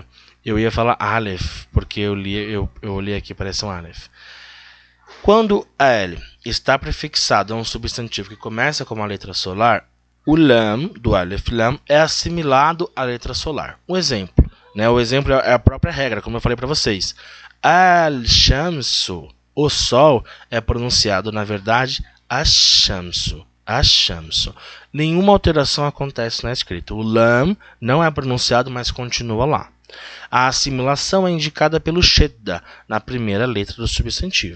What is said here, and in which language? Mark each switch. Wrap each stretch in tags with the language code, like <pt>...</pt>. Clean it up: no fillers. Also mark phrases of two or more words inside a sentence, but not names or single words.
<pt>Eu ia falar Aleph, porque eu olhei aqui, parece um Aleph. Quando El está prefixado a um substantivo que começa com uma letra solar, o Lam do</pt> <ar>ألف لام</ar> <pt>é assimilado à letra solar. Um exemplo, né? O exemplo é a própria regra, como eu falei para vocês. Al-Shamsu, o sol, é pronunciado, na verdade, Ash-Shamsu. Ash-Shamsu. Nenhuma alteração acontece na escrita. O Lam não é pronunciado, mas continua lá. A assimilação é indicada pelo Shedda, na primeira letra do substantivo.</pt>